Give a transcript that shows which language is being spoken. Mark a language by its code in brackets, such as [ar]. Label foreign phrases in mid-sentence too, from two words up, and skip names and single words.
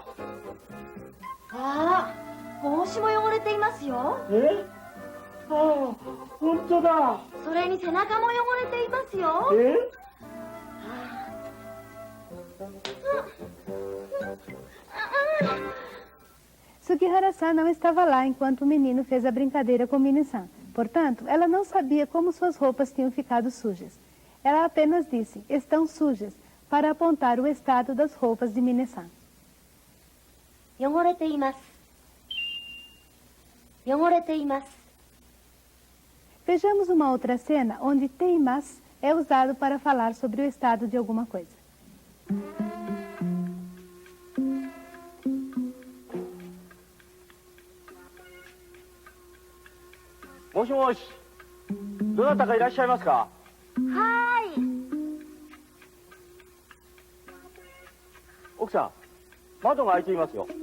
[ja] ああ、帽子も汚れていますよ。え？ああ、本当だ。それに背中も汚れていますよ。え？ [pt] Sugihara-san não estava lá enquanto o menino fez a brincadeira com Mini-san. Portanto, ela não sabia como suas roupas tinham ficado sujas. Ela apenas disse, estão sujas, para apontar o estado das roupas de Mine-san. [ja] 汚れています。汚れています。 [pt] Vejamos uma outra cena onde teimas é usado para falar sobre o estado de alguma coisa. [ja] もしもし、どなたかいらっしゃいますか？はーい。奥さん、窓が開いていますよ。